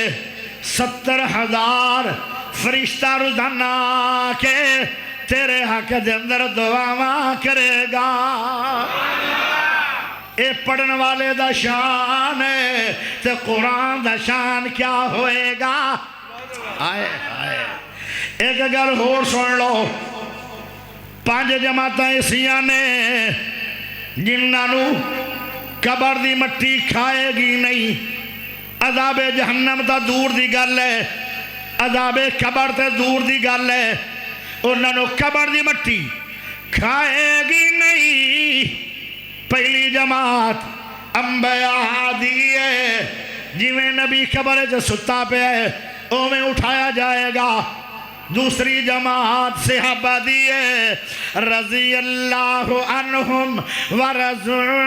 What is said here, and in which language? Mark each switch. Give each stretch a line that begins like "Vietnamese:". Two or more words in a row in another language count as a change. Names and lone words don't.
Punjabi: 70,000 فرشتہ روزانہ کے تیرے حق دے اندر دعاواں کرے گا اے پڑھن والے دا شان ہے تے قرآن دا شان کیا ہوئے گا آئے آئے ایک گل اور سن لو 5 جماعتاں ایسیاں نے جنہاں نو قبر دی مٹی کھائے گی نہیں عذاب جہنم تا دور دی گل ہے عذاب قبر تے دور دی گل ہے انہاں نو قبر دی مٹی کھائے گی نہیں پہلی جماعت انبیاء دی ہے جویں نبی قبر چ ستا پہ ہے اویں اٹھایا جائے گا دوسری جماعت صحابہ دی ہے
Arabic: رضی اللہ عنہم ورضوا